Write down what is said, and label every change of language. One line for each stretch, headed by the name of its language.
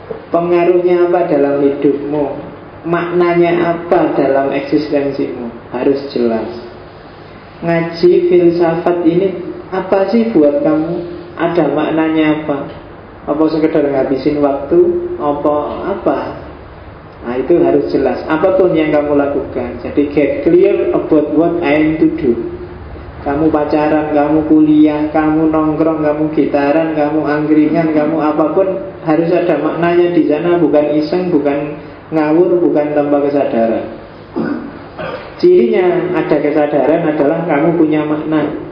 Indonesian: Pengaruhnya apa dalam hidupmu, maknanya apa dalam eksistensimu, harus jelas. Ngaji filsafat ini apa sih buat kamu? Ada maknanya apa? Apa sekedar ngabisin waktu? Apa? Nah itu harus jelas. Apapun yang kamu lakukan. Jadi
English: get clear about what I am to do.
Indonesian: Kamu pacaran, kamu kuliah, kamu nongkrong, kamu gitaran, kamu angkringan, kamu apapun, harus ada maknanya di sana. Bukan iseng, bukan ngawur, bukan tanpa kesadaran. Cirinya ada kesadaran adalah kamu punya makna.